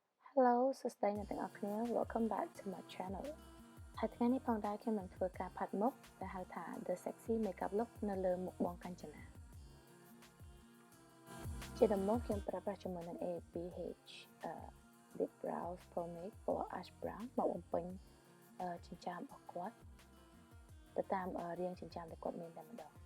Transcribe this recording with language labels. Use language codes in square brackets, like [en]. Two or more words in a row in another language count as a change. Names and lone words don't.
[km] Hello សួស្តីអ្នកទាំងអស់គ្នា [en] Welcome back to my channel [km] ហើយថ្ងៃនេះផងដែរខ្ញុំនឹងធ្វើការផាត់មុខដែលហៅថា The Sexy Makeup Look នៅលើមុខបងកាញ្ចនាជាដំបូងខ្ញុំ ប្រើប្រាស់ជាមួយនឹង ABH Lip Brows Pomade ពណ៌ [en] Ash Brown [km] មកបំពេញចិញ្ចើមរបស់គាត់ទៅតាមរាងចិញ្ចើមដែលគាត់មានតែម្ដង